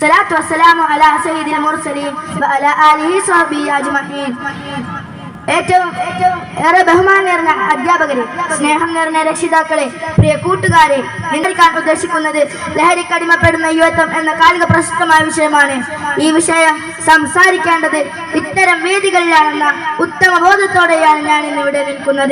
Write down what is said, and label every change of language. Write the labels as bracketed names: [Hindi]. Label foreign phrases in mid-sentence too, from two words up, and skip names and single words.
[Arabic] الصلاة والسلام على سيد المرسلين وعلى آله وصحبه أجمعين. [Malayalam] ഏറ്റവും ഏറെ ബഹുമാനം നിറഞ്ഞ അധ്യാപകരെ, സ്നേഹം നിറഞ്ഞ രക്ഷിതാക്കളെ, പ്രിയ കൂട്ടുകാരെ, നിങ്ങൾക്കാൻ ഉദ്ദേശിക്കുന്നത് ലഹരിക്കടിമപ്പെടുന്ന യുവത്വം എന്ന കാലിക പ്രശസ്തമായ വിഷയമാണ്. ഈ വിഷയം സംസാരിക്കേണ്ടത് ഇത്തരം വേദികളിലാണെന്ന ഉത്തമ ബോധത്തോടെയാണ് ഞാൻ ഇന്നിവിടെ നിൽക്കുന്നത്.